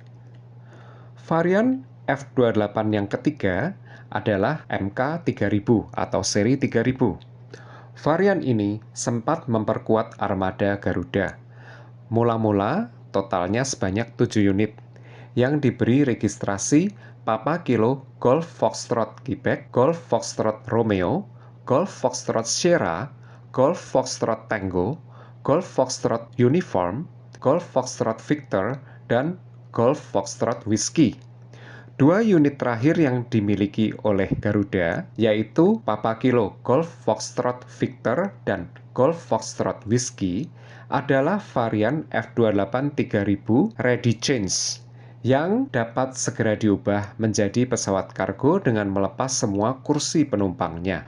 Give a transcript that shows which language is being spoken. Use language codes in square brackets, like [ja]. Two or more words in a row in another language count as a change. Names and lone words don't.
[id] Varian F-28 yang ketiga adalah MK3000 atau seri 3000. Varian ini sempat memperkuat armada Garuda. Mula-mula totalnya sebanyak 7 unit yang diberi registrasi Papa Kilo Golf Foxtrot Quebec, Golf Foxtrot Romeo, Golf Foxtrot Sierra, Golf Foxtrot Tango, Golf Foxtrot Uniform, Golf Foxtrot Victor, dan Golf Foxtrot Whiskey. 2 unit terakhir yang dimiliki oleh Garuda yaitu Papa Kilo Golf Foxtrot Victor dan Golf Foxtrot Whiskey adalah varian F-28 3000 [en] Ready Change [id] yang dapat segera diubah menjadi pesawat kargo dengan melepas semua kursi penumpangnya.